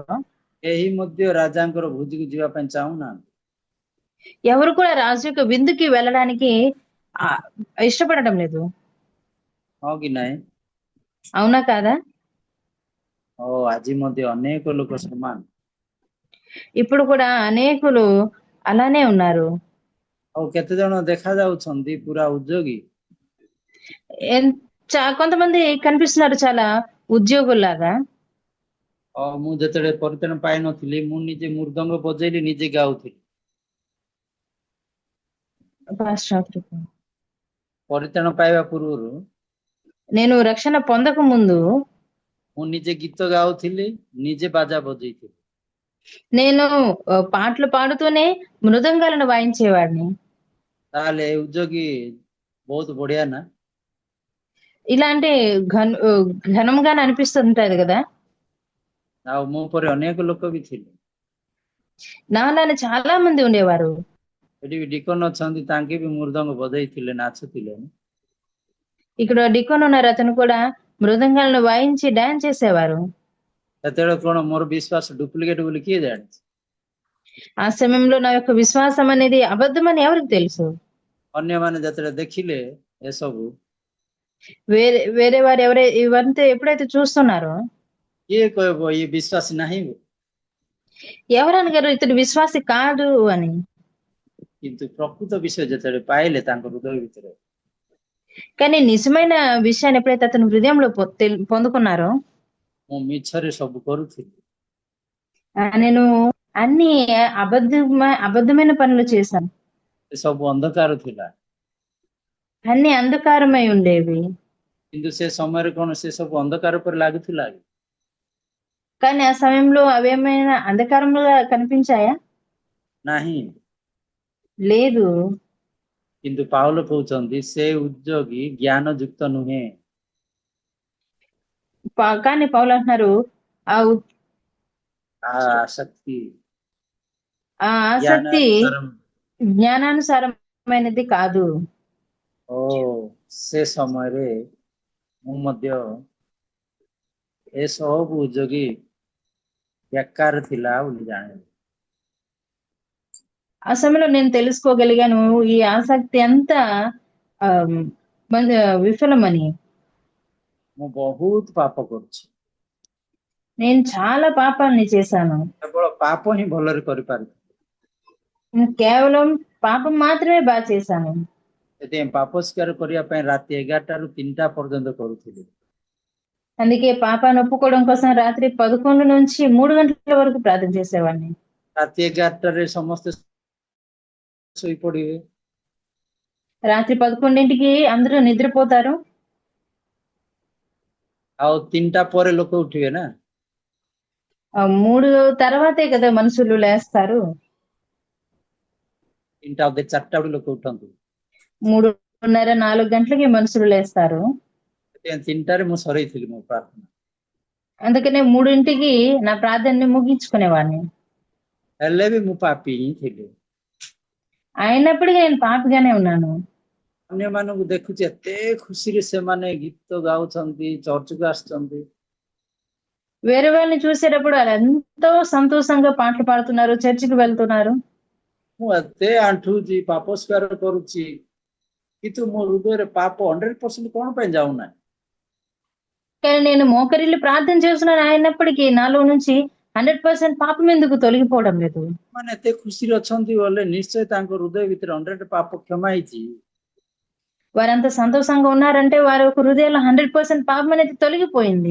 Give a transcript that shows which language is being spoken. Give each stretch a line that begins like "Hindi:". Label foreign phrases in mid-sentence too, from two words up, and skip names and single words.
Odia: କେହି ମଧ୍ୟ ରାଜାଙ୍କର ଭୋଜିକୁ ଯିବା ପାଇଁ ଚାହୁଁନାହାନ୍ତି।
Telugu: ఎవరు కూడా రాజు యొక్క విందుకి వెళ్ళడానికి ఇష్టపడటం లేదు,
Odia: ହଁ କି ନାହିଁ?
Telugu: అవునా కాదా?
Odia: ଆଜି ମଧ୍ୟ ଅନେକ ଲୋକ ସମାନ।
Telugu: ఇప్పుడు కూడా అనేకులు అలానే ఉన్నారు।
Odia: ଆଉ କେତେ ଜଣ ଦେଖା ଯାଉଛନ୍ତି ପୁରା ଉଦ୍యోଗୀ,
Telugu: కొంతమంది కనిపిస్తున్నారు చాలా ఉద్యోగుల్లాగా।
Odia: ମୁଁ ଯେତେବେଳେ ପରିତ୍ରାଣ ପାଇନଥିଲି, ମୁଁ ନିଜେ ମୃଦଙ୍ଗ ବଜେଇଲି, ନିଜେ ଗାଉଥିଲି। ପରିତ୍ରାଣ ପାଇବା ପୂର୍ବରୁ
Telugu: నేను రక్షణ పొందక ముందు
Odia: ମୁଁ ନିଜେ ଗୀତ ଗାଉଥିଲି, ନିଜେ ବାଜା ବଜେଇଥିଲି।
Telugu: నేను పాటలు పాడుతూనే మృదంగాలను వాయించేవాడిని।
Odia: ତାହେଲେ ଉଦ୍యోଗୀ ବହୁତ ବଢିଆ ନା?
Telugu: ఇలాంటి ఘనంగానే అనిపిస్తుంటది కదా।
Odia: ଆଉ ମୋ ପରେ ଅନେକ ଲୋକ ବି ଥିଲେ।
Telugu: నాలానే చాలా మంది ఉండేవారు।
Odia: ଏଠି ବି ଡିକନ ଅଛନ୍ତି, ତାଙ୍କେ ବି ମୃଦଙ୍ଗ ବଜେଇଥିଲେ, ନାଚୁଥିଲେ।
Telugu: ఇక్కడ డికోన్ ఉన్నారు, అతను కూడా మృదంగాలను వాయించి డాన్స్ చేసేవారు।
Odia: ସେତେବେଳେ କଣ ମୋର ବିଶ୍ୱାସ ଡୁପ୍ଲିକେଟ ବୋଲି କିଏ ଜାଣିଛି?
Telugu: ఆ సమయంలో నా యొక్క విశ్వాసం అనేది అబద్ధమని ఎవరికి తెలుసు?
Odia: ଅନ୍ୟମାନେ ଯେତେବେଳେ ଦେଖିଲେ ଏସବୁ,
Telugu: వేరే వారు ఇవంతా ఎప్పుడైతే చూస్తున్నారో,
Odia: କିଏ କହିବ ଇଏ ବିଶ୍ୱାସ ନାହିଁ,
Telugu: ఎవరనగారు ఇతడు విశ్వాసి కాదు అని।
Odia: କିନ୍ତୁ ପ୍ରକୃତ ବିଷୟ ଯେତେବେଳେ ପାଇଲେ ତାଙ୍କ ହୃଦୟ ଭିତରେ,
Telugu: కానీ నిజమైన విషయాన్ని ఎప్పుడైతే అతను హృదయంలో పొందుకున్నారో,
Odia: ମୁଁ ମିଛରେ ସବୁ କରୁଥିଲି,
Telugu: నేను అన్ని అబద్ధమైన పనులు చేశాను,
Odia: ସବୁ ଅନ୍ଧକାର ଥିଲା।
Telugu: అన్ని అంధకారమై ఉండేవి।
Odia: କିନ୍ତୁ ସେ ସମୟରେ କଣ ସେ ସବୁ ଅନ୍ଧକାର ଉପରେ ଲାଗୁଥିଲା?
Telugu: కానీ ఆ సమయంలో అవేమైనా అంధకారంగా కనిపించాయా?
Odia: ନାହିଁ।
Telugu: లేదు।
Odia: କିନ୍ତୁ ପାଉଲ କହୁଛନ୍ତି ସେ ଉଦ୍యోଗୀ ଜ୍ଞାନ ଯୁକ୍ତ ନୁହେଁ।
Telugu: కానీ పౌలు అంటున్నారు ఆసక్తి జ్ఞానానుసారమైనది కాదు।
Odia: ସେ ସମୟରେ ମୁଁ ମଧ୍ୟ ଏସବୁ ଉଦ୍యోଗୀ ବେକାର ଥିଲା ବୋଲି ଜାଣିଲି।
Telugu: ఆ సమయంలో నేను తెలుసుకోగలిగాను ఈ ఆసక్తి అంతా విఫలమని।
Odia: ମୁଁ ବହୁତ ପାପ କରୁଛି,
Telugu: నేను చాలా పాపాన్ని చేశాను।
Odia: କେବଳ ପାପ ହିଁ ଭଲରେ କରିପାରିବି,
Telugu: కేవలం పాపం మాత్రమే బాగా చేశాను।
Odia: ସେଥିପାଇଁ ପାପ ସ୍ୱୀକାର କରିବା ପାଇଁ ରାତି 11ଟାରୁ 3ଟା పర్যନ୍ତ କରୁଥିଲି।
Telugu: అందుకే పాపాన్ని ఒప్పుకోవడం కోసం రాత్రి 11 నుంచి 3 గంటల వరకు ప్రార్థన చేసేవాడిని।
Odia: ରାତି 11ଟାରେ ସମସ୍ତେ ଶୋଇପଡ଼ିବେ,
Telugu: రాత్రి 11ంటికి అందరూ నిద్రపోతారు,
Odia: ଆଉ 3ଟା ପରେ ଲୋକ ଉଠିବେ ନା।
Telugu: 3 తర్వాతే కదా మనుషులు లేస్తారు।
Odia: 3ଟା ଅଧେ 4ଟା ବେଳୁ ଲୋକ ଉଠନ୍ତି,
Telugu: 3:30 4 గంటలకి మనుషులు లేస్తారు।
Odia: 3ଟାରେ ମୁଁ ସରେଇଥିଲି ମୋ ପ୍ରାର୍ଥନା।
Telugu: అందుకనే 3ంటికి నా ప్రార్థనని ముగించుకునేవాడిని।
Odia: ହେଲେ ବି ମୁଁ ପାପୀ ହିଁ ଥିଲି।
Telugu: అయినప్పటికీ నేను పాపిగానే ఉన్నాను।
Odia: ଅନ୍ୟମାନଙ୍କୁ ଦେଖୁଛି ଏତେ ଖୁସିରେ ସେମାନେ ଗୀତ ଗାଉଛନ୍ତି, ଚର୍ଚ୍ଚକୁ ଆସୁଛନ୍ତି।
Telugu: వేరే వాళ్ళని చూసేటప్పుడు వాళ్ళు ఎంతో సంతోషంగా పాటలు పాడుతున్నారు, చర్చికి వెళ్తున్నారు।
Odia: ମୁଁ ଏତେ ଆଣ୍ଠୁଛି ପାପ ସ୍ୱୀକାର କରୁଛି କିନ୍ତୁ ମୋ ହୃଦୟରେ ପାପ 100% କଣ ପାଇଁ ଯାଉନାହିଁ?
Telugu: కానీ నేను మోకరిల్లి ప్రార్థన చేస్తున్నాను అయినప్పటికీ నాలో నుంచి 100% పాపం ఎందుకు తొలగిపోవడం లేదు?
Odia: ମାନେ ଏତେ ଖୁସିରେ ଅଛନ୍ତି ବୋଲେ ନିଶ୍ଚୟ ତାଙ୍କ ହୃଦୟ ଭିତରେ 100 ପାପ କ୍ଷମା ହେଇଛି।
Telugu: వారంత సంతోషంగా ఉన్నారంటే వారి యొక్క హృదయంలో 100% పాపం అనేది తొలగిపోయింది.